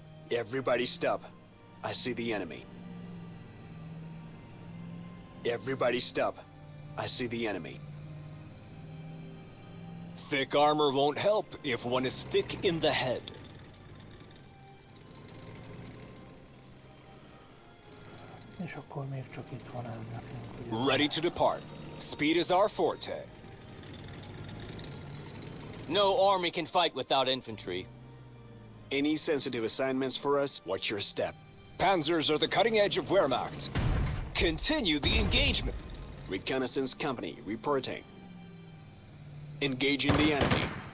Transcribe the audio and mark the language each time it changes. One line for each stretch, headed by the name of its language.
English: Everybody stop. I see the enemy. Everybody stop. I see the enemy. Thick armor won't help if one is thick in the head.
Hungarian: És akkor még csak itt van ez nekünk, ugye?
English: Ready to depart. Speed is our forte. No army can fight without infantry. Any sensitive assignments for us? Watch your step. Panzers are the cutting edge of Wehrmacht. Continue the engagement. Reconnaissance company reporting. Engaging the enemy.